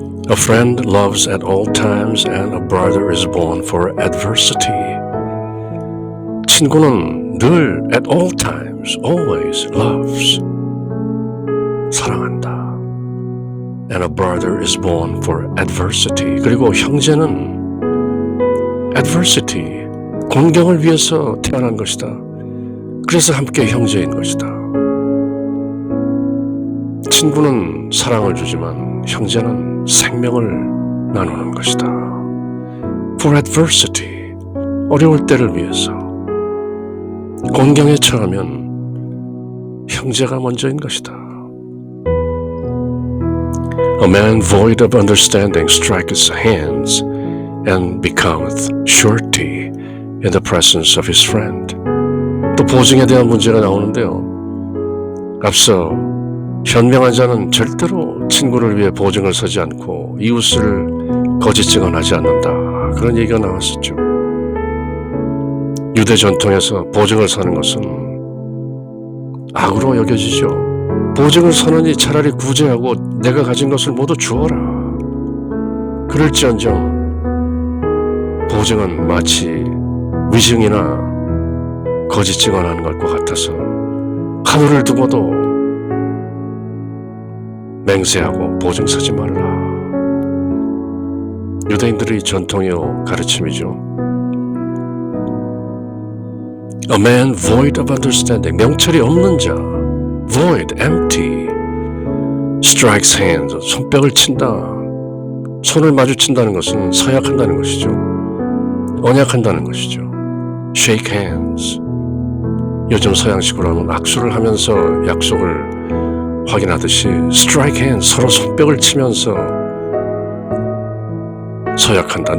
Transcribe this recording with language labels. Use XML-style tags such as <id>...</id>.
<en>A friend loves at all times and a brother is born for adversity.</en> <ko>친구는 늘</ko> <en>at all times, always loves.</en> <ko>사랑한다.</ko> <en>And a brother is born for adversity.</en> <ko>그리고 형제는 adversity, 공경을 위해서 태어난 것이다. 그래서 함께 형제인 것이다. 친구는 사랑을 주지만 형제는 생명을 나누는 것이다.</ko> <en>For adversity,</en> <ko>어려울 때를 위해서. 공경에 처하면 형제가 먼저인 것이다.</ko> <en>A man void of understanding striketh hands and becometh surety in the presence of his friend.</en> <ko>또 보증에 대한 문제가 나오는데요. 앞서 현명한 자는 절대로 친구를 위해 보증을 서지 않고 이웃을 거짓 증언하지 않는다. 그런 얘기가 나왔었죠. 유대 전통에서 보증을 서는 것은 악으로 여겨지죠. 보증을 서느니 차라리 구제하고 내가 가진 것을 모두 주어라. 그럴지언정 보증은 마치 위증이나 거짓 증언하는 것과 같아서 하늘을 두고도 맹세하고 보증 서지 말라. 유대인들의 전통의 가르침이죠.</ko> <en>A man void of understanding,</en> <ko>명철이 없는 자,</ko> <en>void, empty, strikes hands,</en> <ko>손뼉을 친다. 손을 마주친다는 것은 서약한다는 것이죠. 언약한다는 것이죠.</ko> <en>shake hands,</en> <ko>요즘 서양식으로 하면 악수를 하면서 약속을 확인하듯이</ko> <en>strike hands,</en> <ko>서로 손뼉을 치면서 서약한다.</ko>